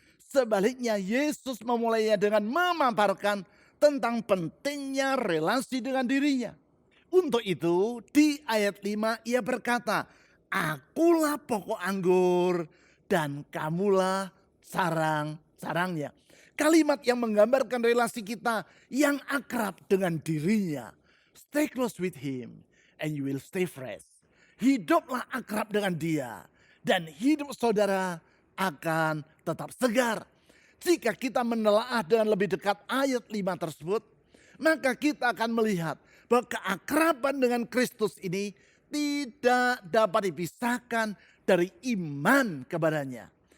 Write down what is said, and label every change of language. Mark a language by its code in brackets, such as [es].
[id] Sebaliknya Yesus memulainya dengan memaparkan tentang pentingnya relasi dengan dirinya. Untuk itu di ayat 5 ia berkata, akulah pokok anggur dan kamulah sarang-sarangnya. Kalimat yang menggambarkan relasi kita yang akrab dengan dirinya. [en] Stay close with him and you will stay fresh. [id] Hiduplah akrab dengan dia dan hidup saudara akan tetap segar. Jika kita menelaah dengan lebih dekat ayat 5 tersebut, maka kita akan melihat bahwa keakraban dengan Kristus ini tidak dapat dipisahkan dari iman kepadanya.